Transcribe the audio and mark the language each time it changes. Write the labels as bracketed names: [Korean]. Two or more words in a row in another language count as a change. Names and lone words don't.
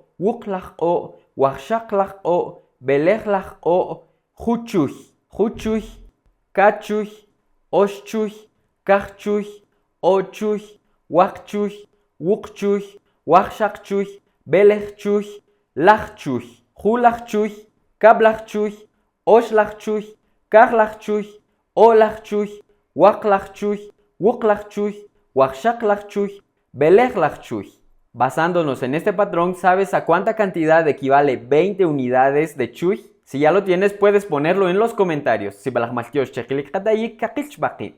[Chuj] Wuqlaj'o, Waqshaqlaj'o, Belejlaj'o, Juchuj, Juchuj, Kachuj, Oshchuj, Kajchuj, Ochuj, Waqchuj, Wuqchuj, Waqshaqchuj, Belejchuj, Lajchuj, Julajchuj, Kablajchuj, Oshlajchuj, Kajlajchuj, Olajchuj, Waqlajchuj, Wuqlajchuj, Waqshaqlajchuj, Belejlajchuj. [Spanish] Basándonos en este patrón, ¿sabes a cuánta cantidad equivale 20 unidades de chuj? Si ya lo tienes, puedes ponerlo en los comentarios. Si